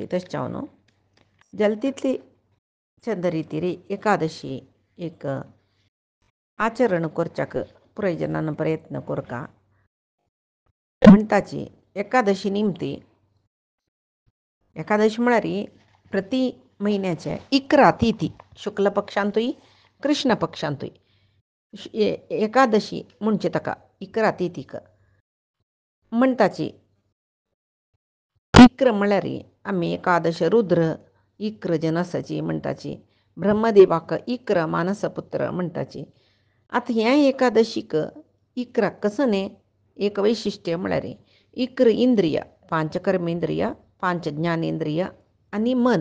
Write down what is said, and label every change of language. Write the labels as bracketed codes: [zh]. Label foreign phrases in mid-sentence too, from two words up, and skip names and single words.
[kok] तशें जावन जल्तीतली चंदरितीरी एकादशी एक आचरण करच्याक पुराय जनान प्रयत्न कोरका म्हणटाची. एकादशी निमती एकादशी म्हळ्यार प्रति म्हयन्याचे 11 तिथी शुक्ल पक्षांतूय कृष्ण पक्षांतूय एकादशी म्हणचे ताका 11 तिथीक म्हणटाची. इक्र म्हळ्यार आमी एकादश रुद्र इक्र जनसाची म्हणटाची. ब्रह्मदेवाक इक्र मानसपुत्र म्हणटाची. आतां ह्या एकादशीक इकराक कसं न्ही एक वैशिश्ट्य म्हळ्यार इक्र इंद्रिय 5 कर्मेंद्रिय 5 ज्ञानेंद्रिय आनी मन.